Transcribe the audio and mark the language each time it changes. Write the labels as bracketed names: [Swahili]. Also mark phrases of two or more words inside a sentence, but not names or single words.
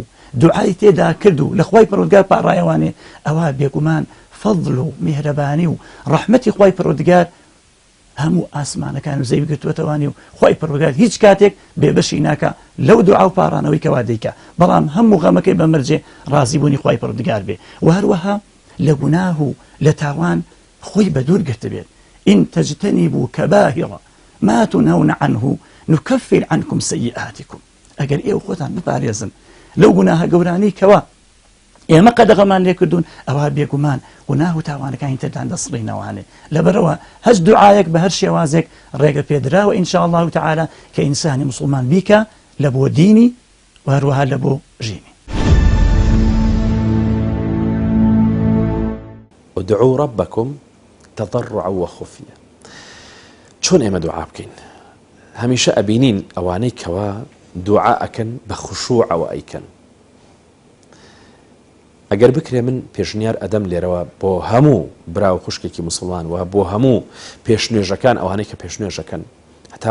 [Central Kurdish] دوعای تێدا کرد و لە خوای پەروەردگار پاڕایەوانێ ئەوە بێگومان فەضل و میهرەبانی و ڕەحمەتی خوای پەروەردگار هەموو ئاسمانەکان و زەوی گرتووەتەوانی و خوای پەروەردگار هیچ کاتێک بێبەشی ناکە لەو دوعا و پاڕانەوەی کەوا دەیکا بەڵام هەموو غەمەکەی بەمەرجێ ڕازیبوونی خوای پەروەردگار بێ و هەروەها لە گوناه و لە تاوان خۆی بەدوور گرت بێت [Arabic] ئین تەجتەنیبوا کەبائر ما تنهون عنه نكفر عنكم سيئاتكم [Central Kurdish] ئەگەر ئێوە خۆتان بپارێزن لەو گوناهە گەورانەی کەوا ئێمە قەدەغەمان لێ کردوون ئەوە بێگومان گوناه و تاوانەکانی ترتان دەسڵینەوانێ لەبەرەوە هەچ دوعایەک بە هەر شێوازێک ڕێگە پێدراوە [Arabic] ئینشاء الله تعالى [Central Kurdish] کە ئینسانی مسلمان بیکە لە بۆ دینی و هەروەها لە بۆ ژینی [Arabic] ادعوا ربكم تضرعا وخفيا [Central Kurdish] چۆن ئێمە دوعا بکەین هەمیشە ئەبینین ئەوانەی کەوا دوعا ئەکەن بە خوشوعەوە ئەیکەن ئەگەر بکرێ من پێشنیار ئەدەم لێرەوە بۆ هەموو براو خوشکێکی مسلمان و بۆ هەموو پێشنوێژەکان ئەوانەی کە پێشنوێژەکەن هەتا